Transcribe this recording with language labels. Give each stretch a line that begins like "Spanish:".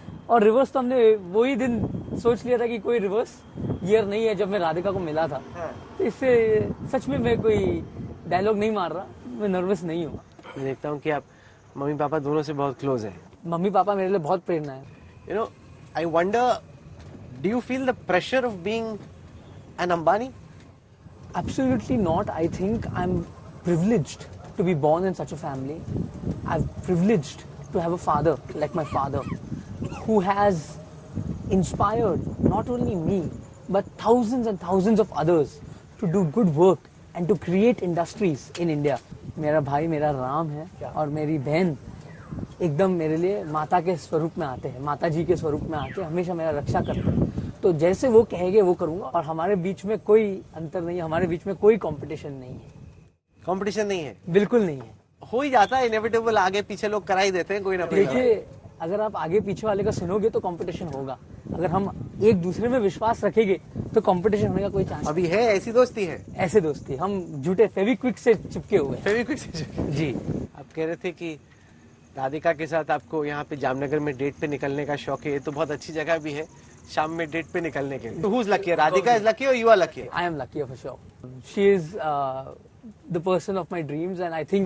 Hindi: और रिवर्स तो हमने वही दिन सोच लिया था कि कोई रिवर्स ईयर नहीं है जब मैं राधिका को मिला था। तो इससे सच में मैं कोई डायलॉग नहीं मार रहा, मैं नर्वस नहीं हूँ। मैं देखता हूँ कि आप मम्मी पापा दोनों से बहुत क्लोज हैं। मम्मी पापा मेरे लिए बहुत प्रेरणा है।
English: You know, I wonder, do you feel the pressure of being an Ambani? Absolutely not. I think I'm privileged to be born in such a family. I'm privileged to have a father like my father, who has inspired not only me but thousands and thousands of others to do good work and to create industries in India.
Hindi: मेरा भाई मेरा राम है, और मेरी बहन एकदम मेरे लिए माता के स्वरूप में आते हैं, माता जी के स्वरूप में आके हमेशा मेरा रक्षा करते हैं। तो जैसे वो कहेंगे वो करूंगा, और हमारे बीच में कोई अंतर नहीं है, हमारे बीच में कोई कंपटीशन नहीं है। कंपटीशन नहीं है? बिल्कुल नहीं है। हो ही जाता है, इनएविटेबल, आगे पीछे लोग करा ही देते हैं कोई ना कोई। देखिए, अगर आप आगे पीछे वाले का सुनोगे तो कंपटीशन होगा। अगर हम एक दूसरे में विश्वास रखेंगे तो कंपटीशन होने का कोई चांस अभी है? ऐसी दोस्ती है? ऐसे दोस्ती, हम झूठे फेविक्विक से चिपके हुए। फेविक्विक से? जी। आप कह रहे थे कि राधिका के साथ आपको यहाँ पे जामनगर में डेट पे निकलने का शौक है। ये तो बहुत अच्छी जगह भी है शाम में डेट पे निकलने के लिए। तो
English: who's lucky? Radhika is lucky or you are lucky? I am lucky for sure. She is the person of my dreams and I think